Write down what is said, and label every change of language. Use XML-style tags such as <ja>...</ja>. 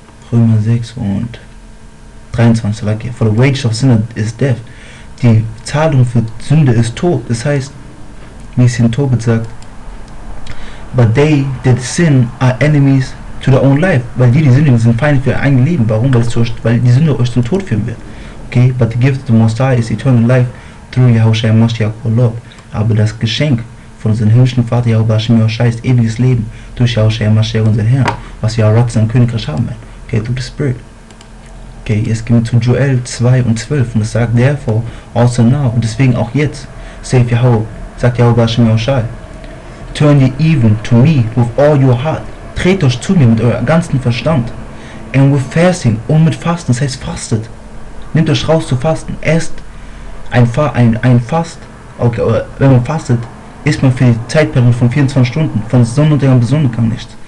<en>Römer 6 und 23, like, for the wages of sin is death.</en> <de>Die Zahlung für Sünde ist Tod. Das heißt, wie es in Tobit sagt,</de> <en>but they that sin are enemies to their own life.</en> <de>Weil die sündigen, sind Feinde für ihr eigenes Leben. Warum? Weil die Sünde euch zum Tod führen wird.</de> <en>Okay, but the gift of the Most High is eternal life through Yahushua Mashiach, our Lord.</en> <de>Aber das Geschenk von unserem himmlischen Vater Yahweh Shemi Oshai ist ewiges Leben durch Yahushua Mashiach, unseren Herrn, was Yahweh sein Königreich haben will. Okay,</de> <en>through the Spirit.</en> <de>Okay, jetzt gehen wir zu Joel 2 und 12 und es sagt,</de> <en>therefore, also now,</en> <de>und deswegen auch jetzt,</de> <en>save Yahweh,</en> <de>sagt Yahweh Shemi Oshai,</de> <en>turn ye even to me with all your heart,</en> <de>dreht euch zu mir mit eurem ganzen Verstand,</de> <en>and with fasting,</en> <de>und mit Fasten, das heißt fastet, nehmt euch raus zu fasten, esst ein Fast, okay, wenn man fastet, isst man für die Zeitperiode von 24 Stunden, von Sonnenuntergang bis Sonnenuntergang nichts.</de>